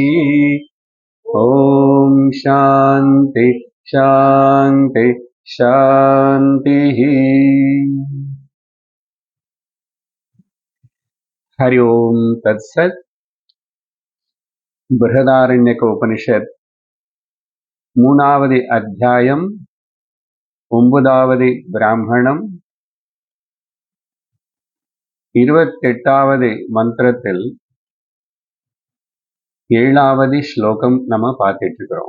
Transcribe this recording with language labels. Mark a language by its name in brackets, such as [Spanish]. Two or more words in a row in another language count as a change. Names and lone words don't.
[Sanskrit] ॐ शान्ति शान्ति शान्तिः। हरि ओम् तत्सत्। [Tamil] बृहदारण्यक उपनिषत् மூணாவது அத்தியாயம் 9வது பிராமணம் 28வது மந்திரத்தில் 7வது ஸ்லோகம் நம்ம பார்த்துட்டு இருக்கிறோம்.